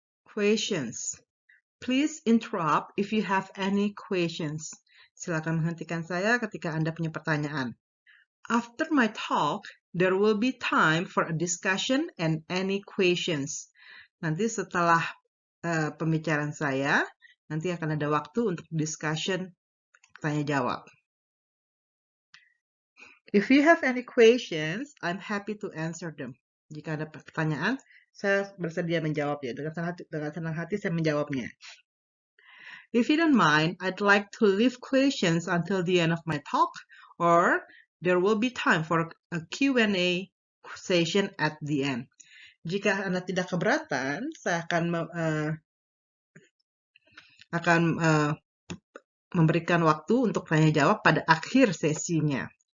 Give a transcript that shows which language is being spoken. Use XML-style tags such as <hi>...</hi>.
<en>Questions. Please interrupt if you have any questions.</en> <id>Silakan menghentikan saya ketika Anda punya pertanyaan.</id> <en>After my talk, there will be time for a discussion and any questions.</en> <id>Nanti setelah pembicaraan saya, nanti akan ada waktu untuk discussion, tanya jawab.</id> <en>If you have any questions, I'm happy to answer them.</en> <id>Jika ada pertanyaan, saya bersedia menjawab ya. Dengan senang hati saya menjawabnya.</id> <en>If you don't mind, I'd like to leave questions until the end of my talk, or there will be time for a Q&A session at the end.</en> <id>Jika Anda tidak keberatan, saya akan memberikan waktu untuk tanya jawab pada akhir sesinya.</id>